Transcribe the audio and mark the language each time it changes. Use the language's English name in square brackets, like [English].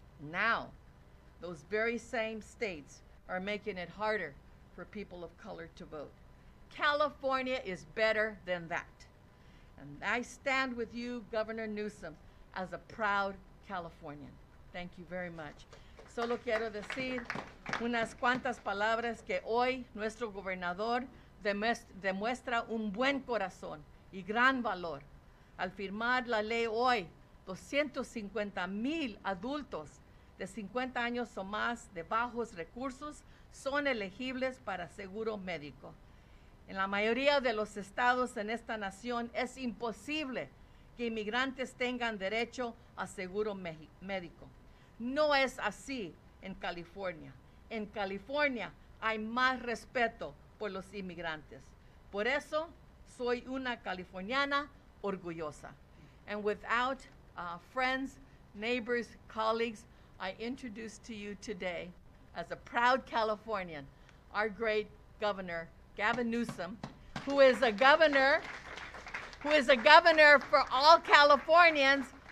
[English] Now, those very same states are making it harder for people of color to vote. California is better than that. And I stand with you, Governor Newsom, as a proud Californian. Thank you very much. [Spanish] Solo quiero decir unas cuantas palabras que hoy nuestro gobernador demuestra un buen corazón y gran valor. Al firmar la ley hoy, 250,000 adultos de 50 años o más de bajos recursos son elegibles para seguro médico. En la mayoría de los estados en esta nación es imposible que inmigrantes tengan derecho a seguro médico. No es así en California. En California hay más respeto por los inmigrantes. Por eso soy una californiana orgullosa. [English] And without friends, neighbors, colleagues, I introduce to you today, as a proud Californian, our great governor, Gavin Newsom, who is a governor for all Californians.